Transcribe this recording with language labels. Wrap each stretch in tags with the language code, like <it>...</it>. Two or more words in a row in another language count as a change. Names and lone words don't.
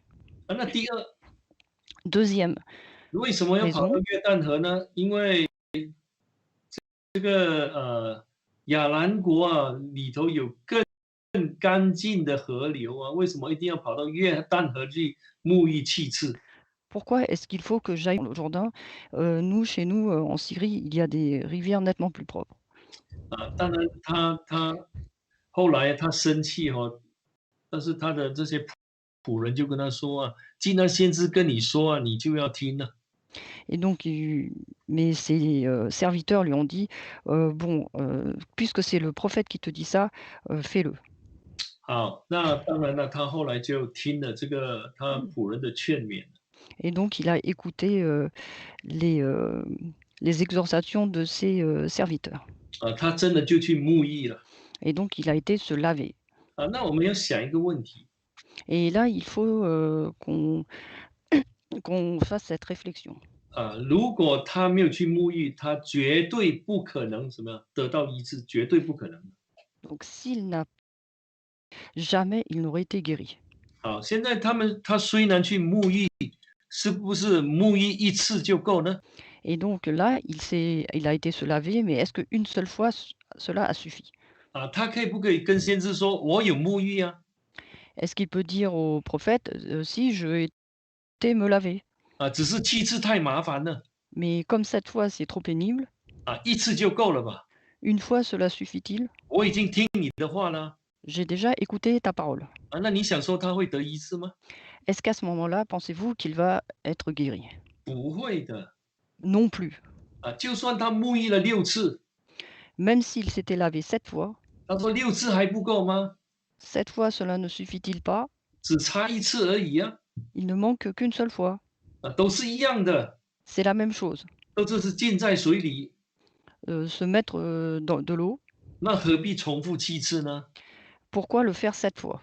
<zh>那第二，</zh> <fr>Deuxième</fr> <zh>为什么要跑到</zh> <fr>raison,</fr> <zh>约旦河呢？因为这个亚兰国啊里头有更干净的河流啊，为什么一定要跑到约旦河去沐浴7次？</zh> <fr>pourquoi est-ce qu'il faut que j'aille dans le Jourdain? Nous, chez nous, en Syrie, il y a des rivières nettement plus propres.</fr> <zh>当然他后来他生气但是他的这些仆人就跟他说啊，既然先知跟你说啊，你就要听了。</zh> <fr>Et donc mais ses, serviteurs lui ont dit: «Bon, puisque c'est le prophète qui te dit ça, fais-le».</fr> <zh>好，那当然了，他后来就听了这个他仆人的劝勉。</zh> <fr>Et donc il a écouté, les, les exhortations de ses, serviteurs.</fr> <zh>他真的就去沐浴了。</zh> <fr>Et donc il a été se laver.</fr> <zh>那我们要想一个问题。</zh> <fr>Et là, il faut, qu'on fasse cette réflexion.</fr> <zh>如果他没有去沐浴，他绝对不可能什么样得到医治，绝对不可能的。</zh> <fr>Donc s'il n'a jamais il n'aurait été guéri.</fr> <zh>好，现在他虽然去沐浴，是不是沐浴一次就够呢？</zh> <fr>Et donc là, il a été se laver, mais est-ce qu'une seule fois cela a suffi?</fr> <zh>他不可以跟先知说我有沐浴啊？</zh> <fr>Est-ce qu'il peut dire au prophète: «Si, je été me laver».</fr> <zh>只是7次太麻烦了。</zh> <fr>Mais comme cette fois c'est trop pénible,</fr> <zh>一次就够了吧？</zh> <fr>une fois cela suffit-il?</fr> <zh>我已经听你的话了。</zh> <fr>J'ai déjà écouté ta parole.</fr> <zh>那你想说他会得医治吗？</zh> <fr>Est-ce qu'à ce moment-là, pensez-vous qu'il va être guéri?</fr> <zh>不会的。</zh> <fr>Non plus.</fr> <zh>就算他沐浴了6次，</zh> <fr>Même s'il s'était lavé 7 fois,</fr> <zh>他说6次还不够吗？</zh> <fr>7 fois cela ne suffit-il pas?</fr> <zh>只差1次而已啊。</zh> <fr>Il ne manque qu'une seule fois.</fr> <zh>都是一样的，</zh> <fr>C'est la même chose.</fr> <zh>都这是浸在水里，</zh> <fr>Se mettre, dans de l'eau,</fr> <zh>那何必重复7次呢？</zh> <fr>pourquoi le faire 7 fois?</fr>